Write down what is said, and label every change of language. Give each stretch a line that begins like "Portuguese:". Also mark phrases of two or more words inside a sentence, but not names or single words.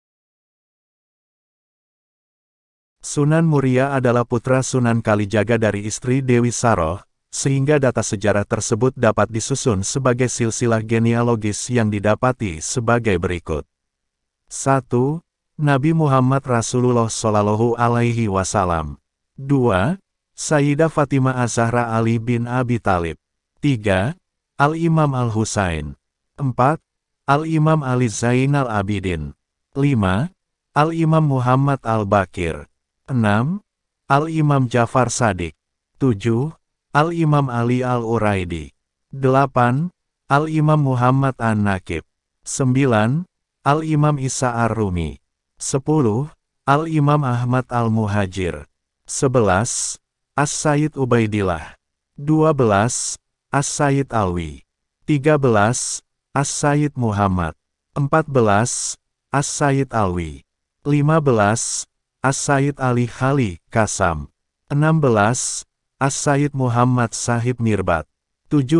Indonesian: Sunan Muria adalah putra Sunan Kalijaga dari istri Dewi Saroh, sehingga data sejarah tersebut dapat disusun sebagai silsilah genealogis yang didapati sebagai berikut. 1. Nabi Muhammad Rasulullah
Arabic: صلى الله عليه وسلم.
Indonesian: 2. Sayyidah Fatimah Az-Zahra Ali bin Abi Thalib. 3. Al-Imam Al-Husain. 4. Al-Imam Ali Zainal Abidin. 5. Al-Imam Muhammad Al-Bakir. 6. Al-Imam Jafar Sadiq. 7. Al-Imam Ali Al-Uraidi. 8. Al-Imam Muhammad An-Nakib. 9. Al-Imam Isa Ar-Rumi. 10. Al-Imam Ahmad Al-Muhajir. 11. As-Sayyid Ubaidillah. 12. As-Sayyid Alwi. 13. As-Sayyid Muhammad. 14. As-Sayyid Alwi. 15. As-Sayyid Ali Khali Kasam. 16. As-Sayyid Muhammad Sahib Mirbat. 17.